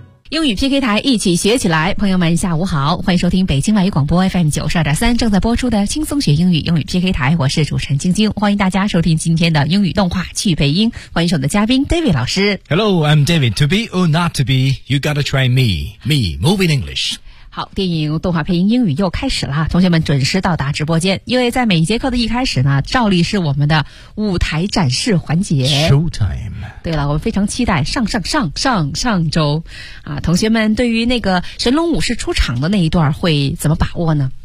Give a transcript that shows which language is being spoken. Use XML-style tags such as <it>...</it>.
<zh>英语 PK 台，一起学起来。朋友们下午好，欢迎收听北京外语广播 FM92.3 正在播出的轻松学英语，英语 PK 台，我是主持人晶晶，欢迎大家收听今天的英语动画去北英，欢迎我们的嘉宾 David 老师。</zh> <en>Hello, I'm David. To be or not to be, you gotta try me. Me, moving English.</en> <zh>好，电影动画配音英语又开始了，同学们准时到达直播间，因为在每一节课的一开始呢，照例是我们的舞台展示环节</zh> <en>Showtime。</en> <zh>对了，我们非常期待上周啊，同学们对于那个神龙武士出场的那一段会怎么把握呢？</zh>